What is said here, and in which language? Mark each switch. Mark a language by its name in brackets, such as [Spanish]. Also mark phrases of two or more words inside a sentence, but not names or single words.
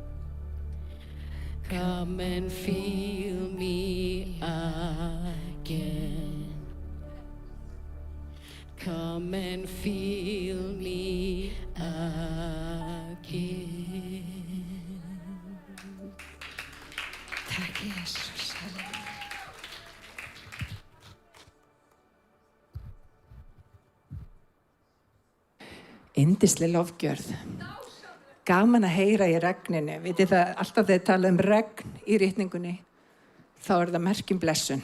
[English] Come and fill me again. Come and fill me again. [Swedish] Tack Jesus, halleluja. [Icelandic] Yndisleg lofgjörð. Gaman að heyra í regninu. Vitið það, alltaf þegar tala regn í ritningunni, þá það merkjum blessun.